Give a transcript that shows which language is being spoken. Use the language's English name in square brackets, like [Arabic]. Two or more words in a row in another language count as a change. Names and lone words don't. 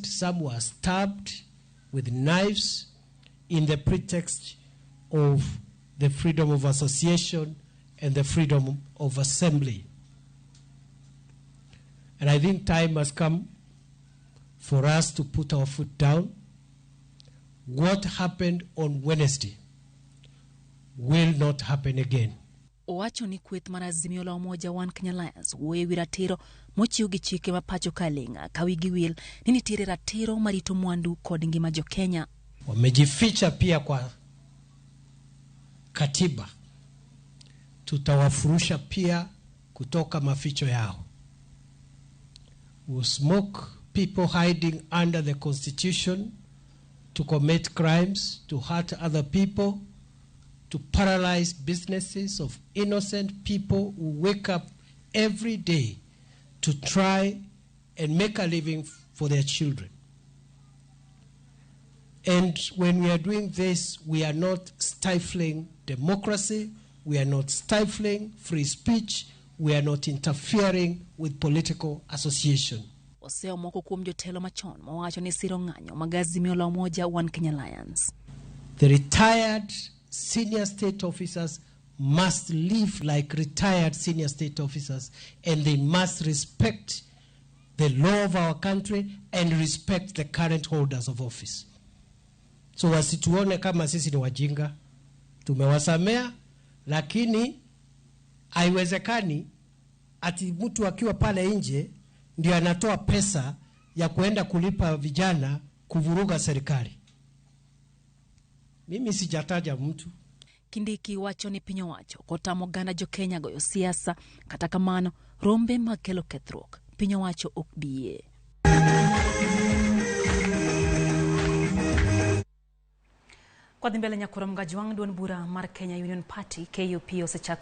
[English] Some were stabbed with knives in the pretext of the freedom of association and the freedom of assembly. And I think time has come for us to put our foot down. What happened on Wednesday will not happen again. [Luo (Kenya and Tanzania)] Owacho ni kweth mar Azimio la Umoja One Kenya Alliance wuoyo ewi ratiro mochiw gi chike ma pachoka ling'a ka wigi wil ni nitiere ratiro marito mwandu kod ngima jo Kenya. [Swahili] Wamejificha pia kwa katiba. Tutawafurusha pia kutoka maficho yao. [English] We'll smoke people hiding under the Constitution to commit crimes, to hurt other people, to paralyze businesses of innocent people who wake up every day to try and make a living for their children. And when we are doing this, we are not stifling democracy, we are not stifling free speech, we are not interfering with political association. [Luo (Kenya and Tanzania)] Oseo moko kuom jotelo machon mowacho ni siro ng'anyo mag Azimio la Umoja One Kenya Alliance. [English] The retired senior state officers must live like retired senior state officers, and they must respect the law of our country and respect the current holders of office. [Swahili] So wasituone kama sisi ni wajinga, tumewasamea, lakini haiwezekani ati mtu akiwa pale nje ndio anatoa pesa ya kuenda kulipa vijana kuvuruga serikali. Mimi sijataja mtu. [Luo (Kenya and Tanzania)] Kindiki wacho ni piny owacho kotamo ganda jo Kenya goyo siasa, kata kamano rombe makelo kethruok piny owacho ok bie. Kwa dhimbele nyakoro mgajwang duon bura mar Kenya Union Party KUP osechako